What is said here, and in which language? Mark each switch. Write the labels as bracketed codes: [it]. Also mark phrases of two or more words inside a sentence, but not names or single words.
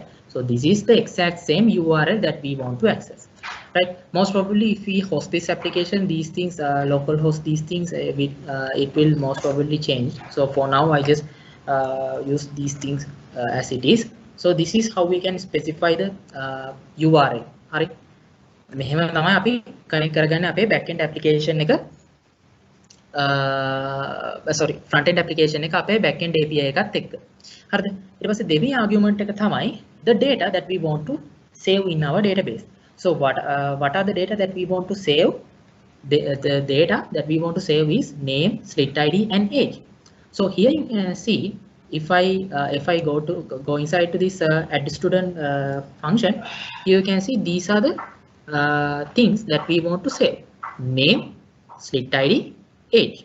[en] So this is the exact same URL that we want to access, right? Most probably if we host this application, these things localhost, these things it will most probably change. So for now I just use these things as it is. So this is how we can specify the URL. [si] හරි, මෙහෙම තමයි අපි කනෙක්ට් කරගන්න අපේ [en] backend application [si] එක [en] sorry front end application [si] එක අපේ [en] backend API [si] එකත් එක්ක. හරිද? ඊට පස්සේ දෙවෙනි argument එක තමයි [en] the data that we want to save in our database. So what are the data that we want to save? The data that we want to save is name, SLIIT ID, and age. So here you can see, if I go inside to this add student function, you can see these are the things that we want to save: name, SLIIT ID, age.